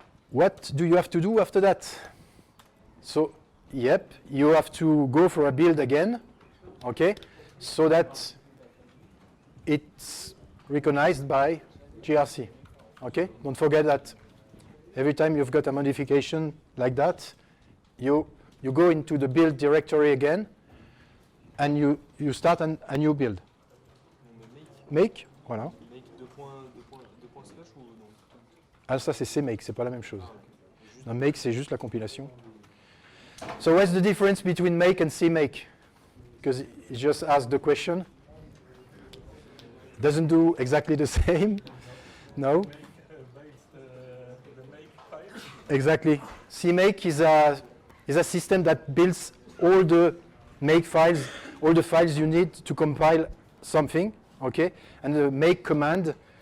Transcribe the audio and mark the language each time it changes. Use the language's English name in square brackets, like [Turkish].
[English] What do you have to do after that? So, yep, you have to go for a build again, okay, so that it's recognized by GRC. Okay, don't forget that every time you've got a modification like that, you go into the build directory again, and you start a new build. Make. Voilà. [French] Ah, ça c'est CMake, c'est pas la même chose. Non, make c'est juste la compilation. [English] So what's the difference between make and CMake? Because it just asked the question. Doesn't do exactly the same. No. Exactly. CMake is a system that builds all the make files, all the files you need to compile something. Okay, and the make command